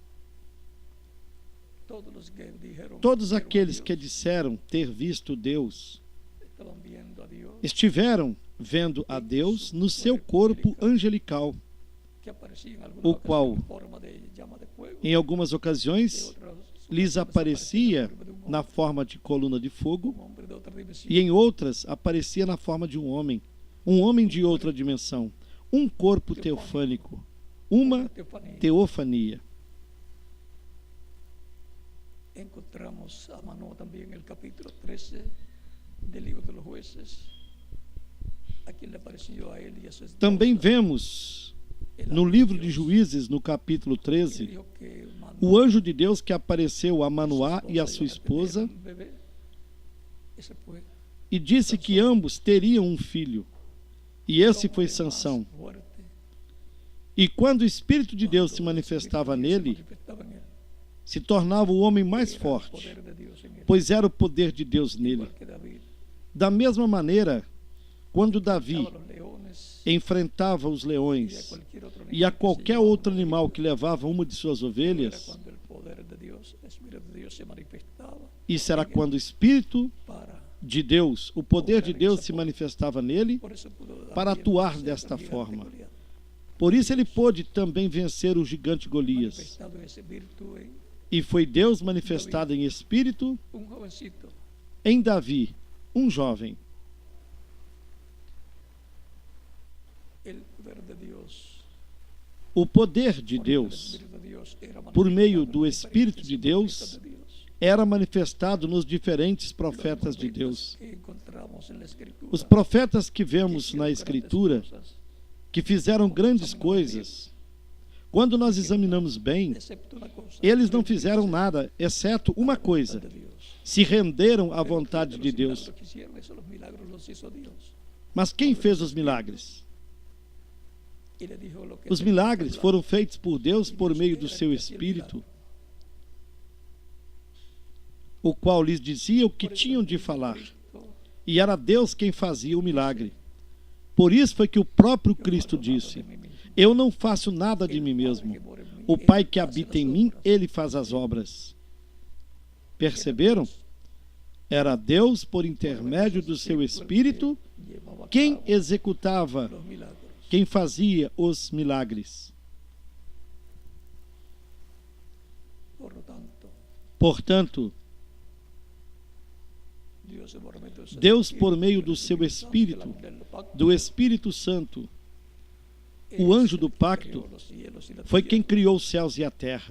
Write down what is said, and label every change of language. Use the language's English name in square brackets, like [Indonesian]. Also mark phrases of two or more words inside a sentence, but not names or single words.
[Portuguese] Todos aqueles que disseram ter visto Deus estiveram vendo a Deus no seu corpo angelical, o qual, em algumas ocasiões, lhes aparecia na forma de coluna de fogo, [Spanish] un hombre de otra dimensión, [Portuguese] e em outras aparecia na forma de um homem de outra dimensão, um corpo teofânico, uma [Spanish] teofanía. [Portuguese] teofania. [Spanish] Encontramos a mano también en el capítulo 13 del libro de los jueces, a quien le apareció a él y a su esposa. [Portuguese] Também vemos no livro de Juízes, no capítulo 13, [Spanish] Dijo que Manoah, [Portuguese] o anjo de Deus que apareceu a Manoá e a sua esposa [Spanish] iba a tener un bebé. Ese fue [Portuguese] e disse que ambos teriam um filho. E esse foi Sansão. [Spanish] fuerte. [Portuguese] E quando o Espírito de Deus se manifestava nele, [Spanish] Manifestaba en él. [Portuguese] se tornava o homem mais [Spanish] Era el [Portuguese] forte, [Spanish] poder de Dios en él. [Portuguese] pois era o poder de Deus nele. [Spanish] Igual que David. [Portuguese] Da mesma maneira, quando Davi [Spanish] Estaba los leones [Portuguese] enfrentava os [Spanish] y a [Portuguese] leões [Spanish] cualquier otro [Portuguese] e a [Spanish] animal que se [Portuguese] qualquer [Spanish] llevaba [Portuguese] outro [Spanish] una [Portuguese] animal [Spanish] vida, [Portuguese] que levava uma de suas [Spanish] era [Portuguese] ovelhas, [Spanish] cuando el poder de Dios, el Espíritu de Dios se manifestaba [Portuguese] isso era [Spanish] en él [Portuguese] quando o Espírito [Spanish] para. [Portuguese] de Deus, o poder de Deus se manifestava nele, [Spanish] Por eso pudo David [Portuguese] para atuar [Spanish] vencer [Portuguese] desta [Spanish] al gigante [Portuguese] forma. [Spanish] Goliat. [Portuguese] Por isso ele pôde também vencer o gigante Golias. [Spanish] Manifestado en ese espíritu en [Portuguese] E foi Deus manifestado em espírito [Spanish] un jovencito. [Portuguese] em Davi, um jovem. [Spanish] El poder de Dios, [Portuguese] O poder de [Spanish] por medio del [Portuguese] Deus, [Spanish] Espíritu de Dios, era [Portuguese] por meio [Spanish] manifestado [Portuguese] do [Spanish] en [Portuguese] Espírito [Spanish] diferentes [Portuguese] de Deus, [Spanish] profetas de Dios. [Portuguese] era manifestado nos diferentes [Spanish] Los [Portuguese] profetas de [Spanish] profetas [Portuguese] Deus. [Spanish] que encontramos en la Escritura, [Portuguese] Os profetas que [Spanish] que [Portuguese] vemos [Spanish] hicieron [Portuguese] na [Spanish] grandes [Portuguese] Escritura, [Spanish] cosas, [Portuguese] que fizeram grandes coisas, quando nós examinamos bem, [Spanish] excepto una cosa, [Portuguese] eles não fizeram nada, exceto uma coisa: [Spanish] de Dios. [Portuguese] se renderam à [Spanish] Pero [Portuguese] vontade [Spanish] fíjate [Portuguese] de [Spanish] los [Portuguese] Deus. [Spanish] milagros que hicieron, esos los milagros los hizo Dios. [Portuguese] Mas quem fez os milagres? [Spanish] Y le dijo lo que [Portuguese] Os [Spanish] tenía que [Portuguese] milagres [Spanish] hablar. [Portuguese] foram feitos por Deus [Spanish] Y [Portuguese] por [Spanish] Dios [Portuguese] meio [Spanish] era [Portuguese] do [Spanish] el [Portuguese] seu [Spanish] que hacía el [Portuguese] Espírito, [Spanish] milagro. [Portuguese] o qual lhes dizia o que [Spanish] Por eso [Portuguese] tinham de [Spanish] mismo [Portuguese] falar. [Spanish] Cristo, [Portuguese] E era Deus quem fazia o milagre. Por isso foi que o próprio [Spanish] yo no [Portuguese] Cristo [Spanish] hago nada [Portuguese] disse: [Spanish] de mí mismo. [Portuguese] Eu não faço nada de [Spanish] El [Portuguese] mim [Spanish] Padre [Portuguese] mesmo. [Spanish] que mora en mí, [Portuguese] O [Spanish] él [Portuguese] Pai que [Spanish] hace [Portuguese] habita [Spanish] las [Portuguese] em mim, [Spanish] obras. [Portuguese] Ele faz as obras. Perceberam? Era Deus, por intermédio do seu Espírito, [Spanish] Llevaba a [Portuguese] quem [Spanish] cabo [Portuguese] executava, [Spanish] los milagros. [Portuguese] quem fazia os milagres. [Spanish] Por lo tanto, [Portuguese] Portanto, Deus, por meio do seu Espírito, do Espírito Santo, o anjo do pacto, foi quem criou os céus e a terra.